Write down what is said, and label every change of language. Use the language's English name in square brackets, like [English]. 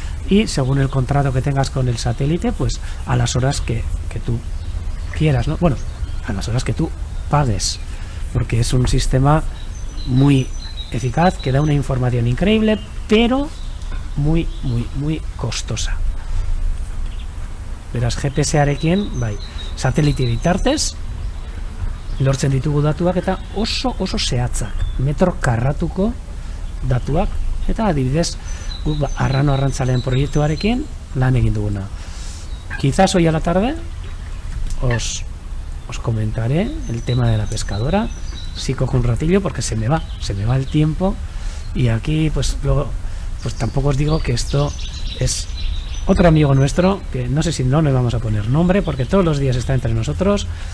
[Spanish] Y según el contrato que tengas con el satélite, pues a las horas que tú quieras, ¿no? Bueno, a las horas que tú pagues, porque es un sistema muy eficaz, que da una información increíble, pero muy, muy, muy costosa. [Basque] Beraz, GPS-arekin, bai, satelite bitartez, lortzen ditugu datuak eta oso zehatzak, metro karratuko datuak, eta adibidez, arrano arrantzaleen proiektuarekin lan egin duguna. [Spanish] Quizás hoy a la tarde os comentaré el tema de la pescadora, si cojo un ratillo, porque se me va el tiempo, y aquí pues luego pues tampoco os digo que esto es otro amigo nuestro, que no sé si no le vamos a poner nombre, porque todos los días está entre nosotros.